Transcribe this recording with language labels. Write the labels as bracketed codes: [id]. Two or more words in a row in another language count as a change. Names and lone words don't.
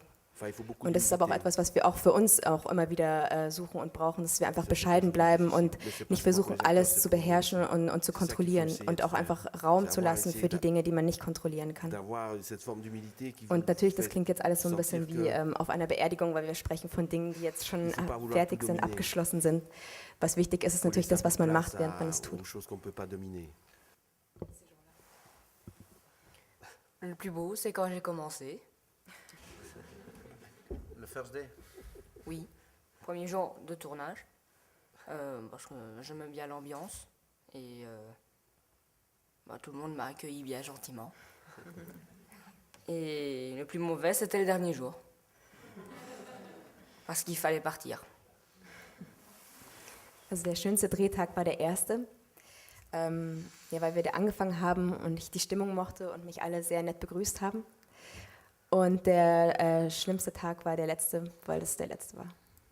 [de] Und das ist aber auch etwas, was wir auch für uns auch immer wieder suchen und brauchen, dass wir einfach bescheiden bleiben und nicht versuchen, alles zu beherrschen und zu kontrollieren und auch einfach Raum zu lassen für die Dinge, die man nicht kontrollieren kann. Und natürlich, das klingt jetzt alles so ein bisschen wie auf einer Beerdigung, weil wir sprechen von Dingen, die jetzt schon fertig sind, abgeschlossen sind. Was wichtig ist, ist natürlich das, was man macht, während man es tut. [fr] Le plus beau, c'est quand j'ai commencé. Le [en] first day? [fr] Oui, premier jour de tournage, parce que j'aime bien l'ambiance et tout le monde m'a accueilli bien gentiment. Et le plus mauvais, c'était le dernier jour. parce qu'il fallait partir. [de] Also der schönste Drehtag war der erste, ja, weil wir da angefangen haben und ich die Stimmung mochte und mich alle sehr nett begrüßt haben. Und der schlimmste Tag war der letzte, weil das der letzte war.